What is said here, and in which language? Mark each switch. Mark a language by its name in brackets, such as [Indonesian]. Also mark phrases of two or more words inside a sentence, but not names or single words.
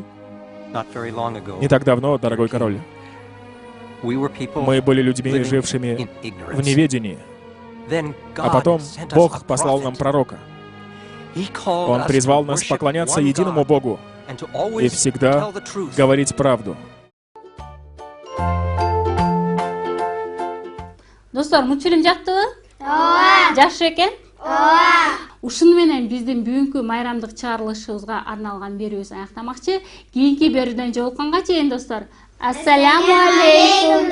[Russian] Не так давно, дорогой король, мы были людьми, жившими в неведении. А потом Бог послал нам пророка. Он призвал нас поклоняться единому Богу и всегда говорить правду. [Kyrgyz] Достор, мультфильм жактыбы? Ооба. Жакшы экен? Ооба. Ушуну менен биздин бүгүнкү майрамдык чыгарылышыбызга арналган берүүбүз аяктамакчы. Кийинки берүүдөн жолукканга чейин достор, [Arabic] السلام عليكم